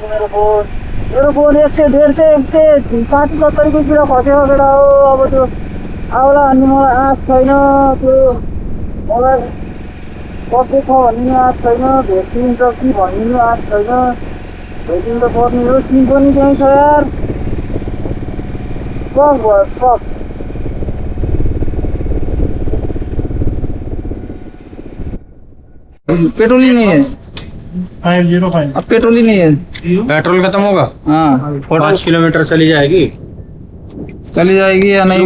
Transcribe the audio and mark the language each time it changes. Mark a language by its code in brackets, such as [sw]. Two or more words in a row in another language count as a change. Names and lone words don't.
[ne] मेरो फोन 100, 150, 160, 170 किलो खस्यो केटा हो। अब त्यो आउला भन्ने मलाई आँट छैन, त्यो मोबाइल कति छ भन्ने आँट छैन, भेटिन्छ कि भन्ने आँट छैन। भेटिनु त पर्ने हो, सिम पनि त्यहीँ छ यार, सब भयो सब। [hi] पेट्रोल ही नहीं है, 505 अब पेट्रोल ही नहीं है। पेट्रोल खत्म होगा, हाँ 5 किलोमीटर चली जाएगी या नहीं?